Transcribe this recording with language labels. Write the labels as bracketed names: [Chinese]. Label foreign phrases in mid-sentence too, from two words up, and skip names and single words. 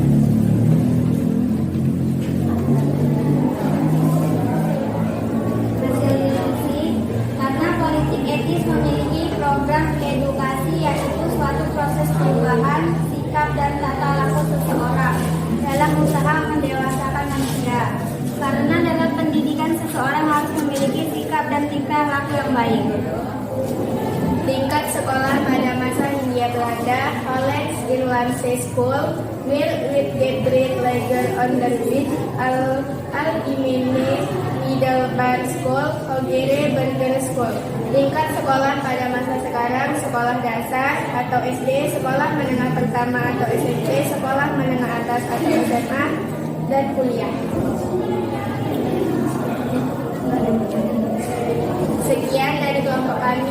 [Indonesian] Hasil diskusi, karena politik etis memiliki program edukasi yaitu suatu proses perubahan sikap dan tata laku seseorang dalam usaha mendewasakan manusia. Karena dalam pendidikan seseorang harus memiliki sikap dan tingkah laku yang baik. Tingkat sekolah pada masa Hindia Belanda, Hollands Irlandse School, Will Witgetbrand Lager Onderwijs, Algemene Middelbare School, Hogere Burger School. Tingkat sekolah pada masa sekarang, sekolah dasar atau SD, sekolah menengah pertama atau SMP, sekolah menengah atas atau SMA, dan kuliah. Sekian dari kelompok kami.